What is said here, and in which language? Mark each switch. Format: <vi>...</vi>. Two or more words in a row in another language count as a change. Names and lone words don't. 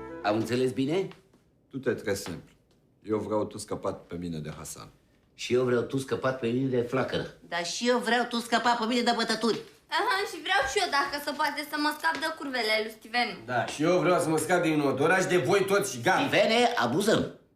<ro>Am înțeles bine?</ro> <fr>Tout est très simple.</fr> <ro>Eu vreau tu scăpat pe mine de Hasan. Și eu vreau tu scăpat pe mine de flacără. Dar și eu vreau tu scăpa pe mine de bătături. Aha, și vreau și eu, dacă se poate, să mă scap de curvele lui Stivenu. Da, și eu vreau să mă scap din oraș de voi toți și gata. Stivene, abuzăm.</ro>